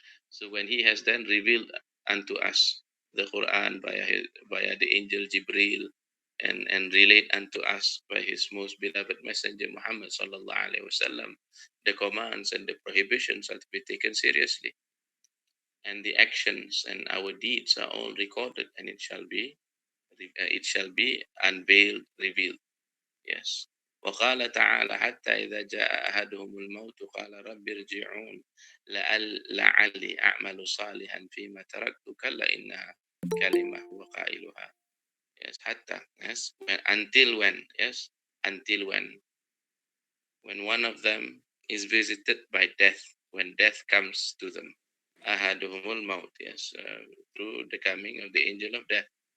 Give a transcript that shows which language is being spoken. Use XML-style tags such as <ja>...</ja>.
<en>So when he has then revealed unto us the Quran via the angel Jibril, and relate unto us by his most beloved messenger Muhammad sallallahu alaihi wasallam, the commands and the prohibitions are to be taken seriously, and the actions and our deeds are all recorded, and it shall be unveiled, revealed. Yes.</en> <ar>وقال تعالى حتى إذا جاء أحدهم الموت قال رب ارجعون لعلي أعمل صالحا فيما تركت كلا إنها كلمة هو قائلها.</ar> <en>Yes, حتى, yes, until when, yes, until when one of them is visited by death, when death comes to them.</en> <ar>أحدهم الموت,</ar> <en>yes, through the coming of the angel of death.</en>